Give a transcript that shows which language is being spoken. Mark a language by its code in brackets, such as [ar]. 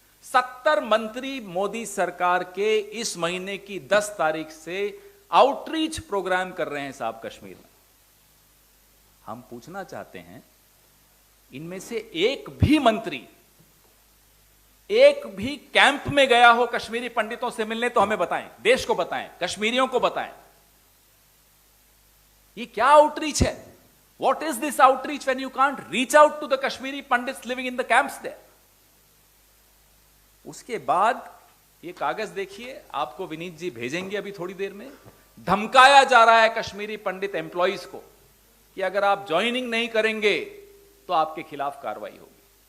[hi] 70 मंत्री मोदी सरकार के इस महीने की 10 तारीख से आउटरीच प्रोग्राम कर रहे हैं साहब कश्मीर में। हम पूछना चाहते हैं, इनमें से एक भी मंत्री, एक भी कैंप में गया हो कश्मीरी पंडितों से मिलने तो हमें बताएं, देश को बताएं, कश्मीरियों को बताएं। ये क्या आउटरीच है? [en] What is this outreach when you can't reach out to the Kashmiri Pandits living in the camps there? [hi] उसके बाद ये कागज देखिए, आपको विनीत जी भेजेंगे अभी थोड़ी देर में। धमकाया जा रहा है कश्मीरी पंडित एम्प्लॉइज को कि अगर आप ज्वाइनिंग नहीं करेंगे तो आपके खिलाफ कार्रवाई होगी।